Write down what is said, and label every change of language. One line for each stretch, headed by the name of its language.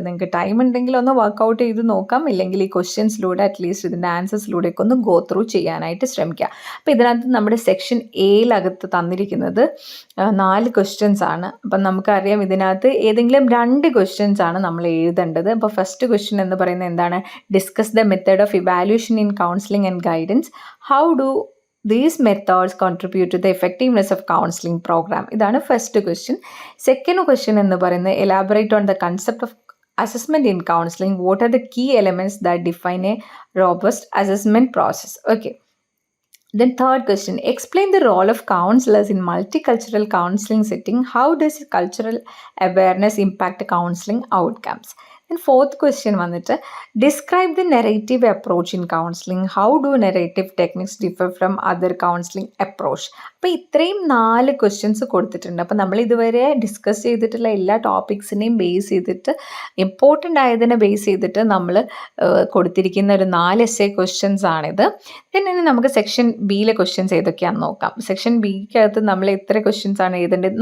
Malayalam: നിങ്ങൾക്ക് ടൈം ഉണ്ടെങ്കിൽ ഒന്ന് വർക്കൗട്ട് ചെയ്ത് നോക്കാം, ഇല്ലെങ്കിൽ ഈ ക്വസ്റ്റ്യൻസിലൂടെ അറ്റ്ലീസ്റ്റ് ഇതിൻ്റെ ആൻസേഴ്സിലൂടെയൊക്കെ ഒന്ന് ഗോ ത്രൂ ചെയ്യാനായിട്ട് ശ്രമിക്കുക. അപ്പോൾ ഇതിനകത്ത് നമ്മുടെ സെക്ഷൻ എയിലകത്ത് തന്നിരിക്കുന്നത് 4 ക്വസ്റ്റ്യൻസ് ആണ്. അപ്പം നമുക്കറിയാം ഇതിനകത്ത് ഏതെങ്കിലും 2 ക്വസ്റ്റ്യൻസ് ആണ് നമ്മൾ എഴുതേണ്ടത്. അപ്പോൾ ഫസ്റ്റ് ക്വസ്റ്റ്യൻ എന്ന് പറയുന്നത് എന്താണ്?
English: Discuss the method of evaluation in counseling and guidance. How do these methods contribute to the effectiveness of counseling program?
Malayalam: ഇതാണ് ഫസ്റ്റ് ക്വസ്റ്റ്യൻ. സെക്കൻഡ് ക്വസ്റ്റ്യൻ എന്ന് പറയുന്നത്
English: elaborate on the concept of assessment in counseling. What are the key elements that define a robust assessment process? Okay. Then third question, explain the role of counselors in multicultural counseling setting. How does cultural awareness impact counseling outcomes? And fourth question വന്നിട്ട് describe the narrative approach in counseling. How do narrative techniques differ from other counseling approach?
Malayalam: അപ്പോൾ ഇത്രയും 4 questions കൊടുത്തിട്ടുണ്ട്. അപ്പോൾ നമ്മൾ ഇതുവരെ discuss ചെയ്തിട്ടുള്ള എല്ലാ ടോപ്പിക്സിനെയും base ചെയ്തിട്ട്, ഇമ്പോർട്ടൻ്റ് ആയതിനെ ബേസ് ചെയ്തിട്ട് നമ്മൾ കൊടുത്തിരിക്കുന്ന ഒരു 4 essay ക്വസ്റ്റ്യൻസ് ആണിത്. പിന്നെ നമുക്ക് സെക്ഷൻ ബിയിലെ ക്വസ്റ്റ്യൻസ് ഏതൊക്കെയാണെന്ന് നോക്കാം. സെക്ഷൻ ബിക്കകത്ത് നമ്മൾ എത്ര ക്വസ്റ്റ്യൻസ് ആണ് എഴുതേണ്ടത്?